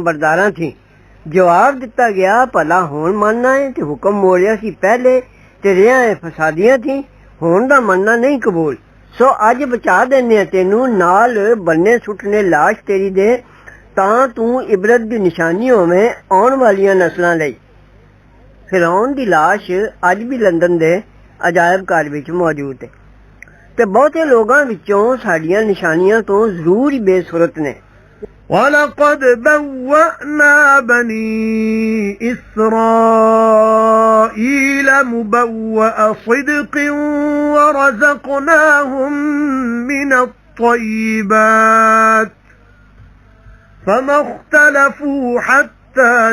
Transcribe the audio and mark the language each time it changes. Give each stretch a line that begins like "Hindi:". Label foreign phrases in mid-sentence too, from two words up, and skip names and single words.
Punjabi: ਬਰਦਾਰਾਂ ਥੀ ਜਵਾਬ ਦਿੱਤਾ ਗਿਆ ਭਲਾ ਹੁਣ ਮੰਨਣਾ ਹੈ ਤੇ ਹੁਕਮ ਮੋੜਿਆ ਸੀ ਪਹਿਲੇ ਤੇ ਰਿਹਾ ਫਸਾਦੀਆਂ ਥੀ ਹੁਣ ਦਾ ਮੰਨਣਾ ਨਹੀਂ ਕਬੂਲ ਸੋ ਅੱਜ ਬਚਾ ਦਿੰਦੇ ਤੈਨੂੰ ਨਾਲ ਬੰਨੇ ਸੁੱਟਨੇ ਲਾਸ਼ ਤੇਰੀ ਦੇ ਤਾਂ ਤੂੰ ਇਬਰਤ ਦੀ ਨਿਸ਼ਾਨੀ ਹੋਵੇਂ ਆਉਣ ਵਾਲੀਆਂ ਨਸਲਾਂ ਲਈ ਫਿਰੌਨ ਦੀ ਲਾਸ਼ ਅੱਜ ਵੀ ਲੰਡਨ ਦੇ ਅਜਾਇਬ ਘਰ ਵਿੱਚ ਮੌਜੂਦ ਹੈ ਤੇ ਬਹੁਤੇ ਲੋਕਾਂ ਵਿੱਚੋਂ ਸਾਡੀਆਂ ਨਿਸ਼ਾਨੀਆਂ ਤੋਂ ਜ਼ਰੂਰ ਹੀ ਬੇਸੁਰਤ ਨੇ
Arabic: وَلَقَدْ بَوَّأْنَا بَنِي إِسْرَائِيلَ مُبَوَّأَ صِدْقٍ وَرَزَقْنَاهُم مِّنَ الطَّيِّبَاتِ فَمَا اخْتَلَفُوا حَتَّى